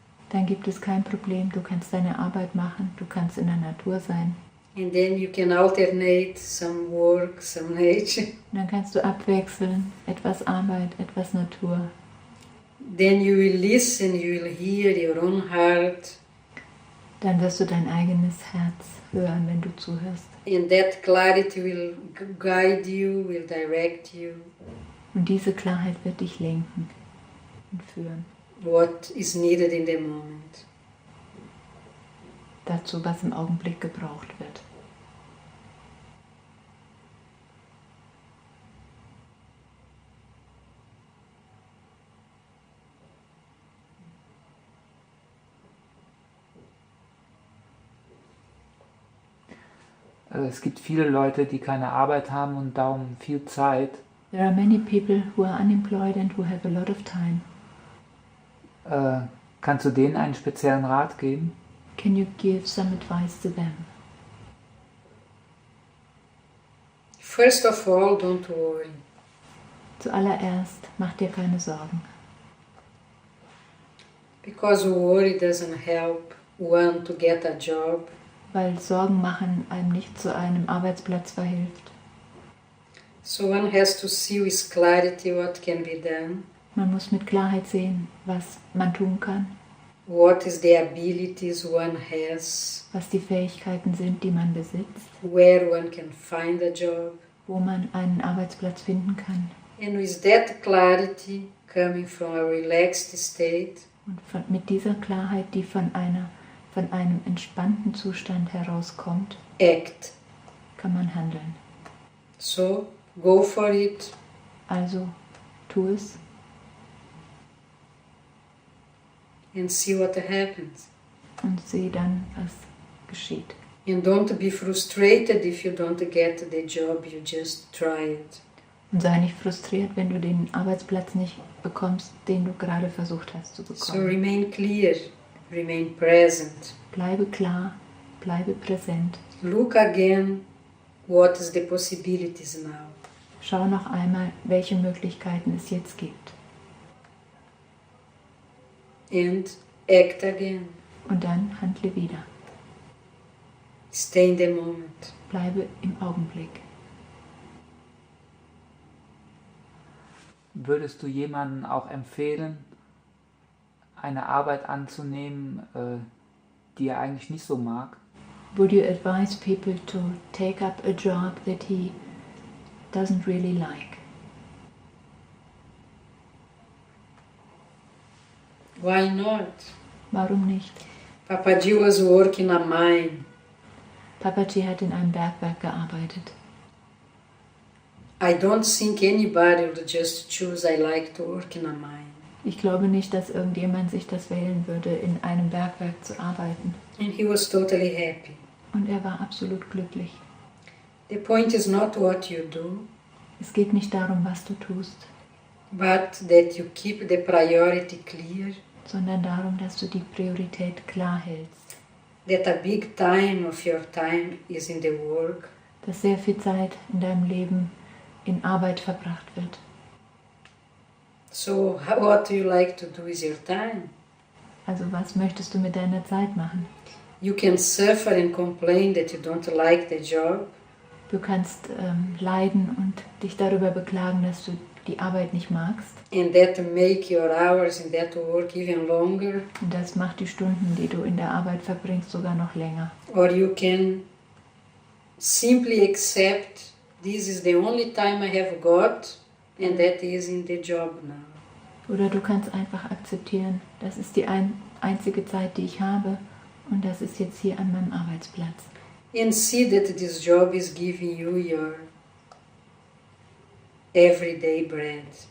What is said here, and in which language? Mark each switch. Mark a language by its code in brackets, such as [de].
[de] Dann gibt es kein Problem. Du kannst deine Arbeit machen. Du kannst in der Natur sein. [en] And then you can alternate some work, some nature. [de] Und dann kannst du abwechseln. Etwas Arbeit, etwas Natur. [en] Then you will listen, you will hear your own heart. [de] Dann wirst du dein eigenes Herz hören, wenn du zuhörst. [en] And that clarity will guide you, will direct you. [de] Und diese Klarheit wird dich lenken und führen. [en] What is needed in the moment. [de] Dazu, was im Augenblick gebraucht wird. Es gibt viele Leute, die keine Arbeit haben und darum viel Zeit. [en] There are many people who are unemployed and who have a lot of time. [de] Kannst du denen einen speziellen Rat geben? [en] Can you give some advice to them? First of all, don't worry. [de] Zuallererst, mach dir keine Sorgen. [en] Because worry doesn't help one to get a job. [de] Weil Sorgen machen einem nicht zu einem Arbeitsplatz verhilft. [en] So one has to see with clarity what can be done. [de] Man muss mit Klarheit sehen, was man tun kann, [en] What is the abilities one has, [de] was die Fähigkeiten sind, die man besitzt, [en] where one can find a job. [de] wo man einen Arbeitsplatz finden kann. [en] And with that clarity coming from a relaxed state, [de] Und mit dieser Klarheit, die von einem entspannten Zustand herauskommt, [en] act. [de] kann man handeln. [en] So go for it. [de] Also tu es [en] And see what happens. [de] und sieh dann, was geschieht. [en] And don't be frustrated if you don't get the job, you just try it. [de] Und sei nicht frustriert, wenn du den Arbeitsplatz nicht bekommst, den du gerade versucht hast zu [en] So [de] bekommen. [en] remain clear, remain present. [de] Bleibe klar, bleibe präsent. [en] Look again what is the possibilities now. [de] Schau noch einmal, welche Möglichkeiten es jetzt gibt. [en] And act again. [de] Und dann handle wieder. [en] Stay in the moment. [de] Bleibe im Augenblick. Würdest du jemandem auch empfehlen, eine Arbeit anzunehmen, die er eigentlich nicht so mag? [en] Would you advise people to take up a job that he doesn't really like? Why not? [de] Warum nicht? [en] Papaji was working a mine. [de] Papaji hat in einem Bergwerk gearbeitet. [en] I don't think anybody would just choose I like to work in a mine. [de] Ich glaube nicht, dass irgendjemand sich das wählen würde, in einem Bergwerk zu arbeiten. [en] And he was totally happy. [de] Und er war absolut glücklich. [en] The point is not what you do, [de] Es geht nicht darum, was du tust, [en] but that you keep the priority clear, [de] sondern darum, dass du die Priorität klar hältst. [en] that a big time of your time is in the work, [de] Dass sehr viel Zeit in deinem Leben in Arbeit verbracht wird. [en] so what do you like to do with your time? [de] Also was möchtest du mit deiner Zeit machen? [en] You can suffer and complain that you don't like the job, [de] Du kannst leiden und dich darüber beklagen, dass du die Arbeit nicht magst. [en] and that make your hours in that work even longer, [de] Und das macht die Stunden, die du in der Arbeit verbringst, sogar noch länger. [en] or you can simply accept this is the only time I have got and that is in the job now. [de] Oder du kannst einfach akzeptieren, das ist die einzige Zeit, die ich habe und das ist jetzt hier an meinem Arbeitsplatz. [en] And see that this job is giving you your everyday bread.